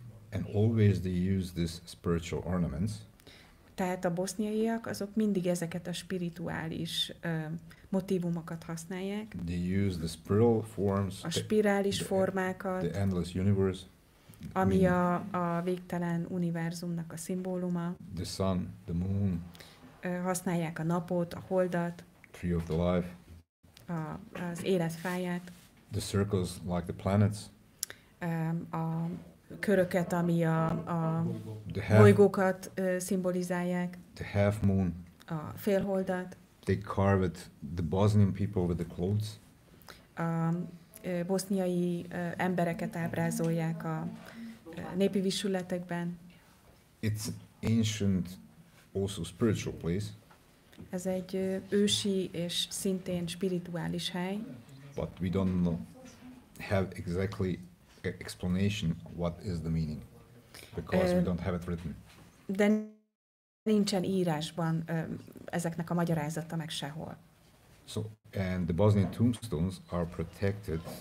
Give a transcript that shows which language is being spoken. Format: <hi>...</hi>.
<en>And always they use these spiritual ornaments.</en> <hu>Tehát a boszniaiak azok mindig ezeket a spirituális motívumokat használják.</hu> <en>They use the spiral forms.</en> <hu>A spirális formákat.</hu> <en>The endless universe.</en> <hu>Ami a végtelen univerzumnak a szimbóluma.</hu> <en>The sun, the moon.</en> <hu>Használják a napot, a holdat.</hu> <en>Tree of the life.</en> <hu>Az életfáját.</hu> <en>The circles like the planets.</en> <hu>A köröket, ami a bolygókat szimbolizálják.</hu> <en>The half moon.</en> <hu>A félholdat.</hu> <en>They carved the Bosnian people with the clothes.</en> <hu>A boszniai embereket ábrázolják a népi visületekben.</hu> <en>It's ancient, also spiritual place.</en> <hu>Ez egy ősi és szintén spirituális hely.</hu> <en>But we don't have exactly explanation what is the meaning, because we don't have it written.</en> <hu>De nincsen írásban ezeknek a magyarázata meg sehol.</hu> <en>So, and the Bosnian tombstones are protected</en>